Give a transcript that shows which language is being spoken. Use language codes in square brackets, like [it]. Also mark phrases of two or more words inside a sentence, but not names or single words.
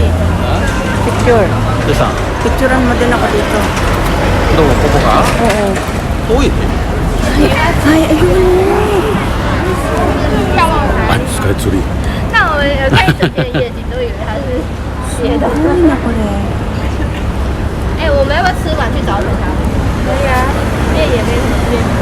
[tl] Picture. Picturean mo din ako dito. [ko] 너 보고 가? [tl] Oo. [ko] 또 있네. [tl] Ay, ayun. [ko] 아니, 스카이트리. [zh] 那我有看整天的夜景，都以为它是斜的。 [tl] Ay, naku rin. [zh] 哎、我们要不要吃完去找等他？可以啊，因为也没什么店。